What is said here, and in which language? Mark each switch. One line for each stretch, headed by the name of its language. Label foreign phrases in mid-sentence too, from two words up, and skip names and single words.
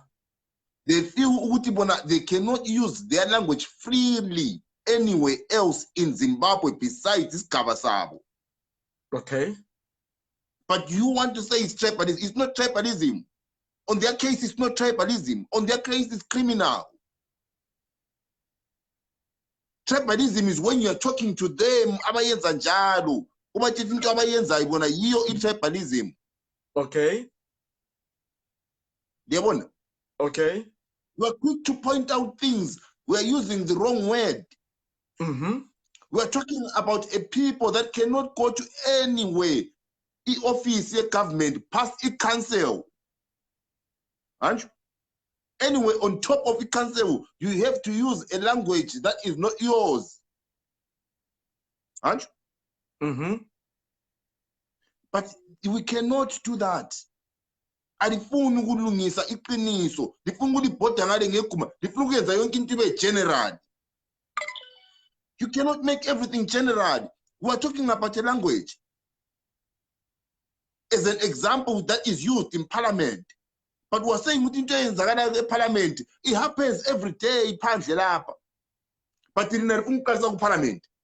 English: They feel Mugutibona, they cannot use their language freely anywhere else in Zimbabwe besides this Kabasabo. Okay. But you want to say it's tribalism. It's not tribalism. On their case, it's not tribalism. On their case, it's criminal. Tribalism is when you're talking to them,
North Ndebele: abayenza njalo. Ubachithi into abayenza ibona yiyo i-tribalism. Okay. Yabona? Okay.
English: We're quick to point out things. We're using the wrong word. Mm-hmm. We're talking about a people that cannot go to anywhere. The office, the government, past the council. Aren't you? Anyway, on top of the council, you have to use a language that is not yours. Aren't you? Mm-hmm. But we cannot do that.
North Ndebele: alifuni ukulungisa iqiniso, lifuna ukulibhoda ngale ngeguma, lifuna ukwenza yonke into ibe general.
English: You cannot make everything general. We are talking about a language as an example that is used in parliament. But we are saying within the parliament, it happens every day, but in the parliament.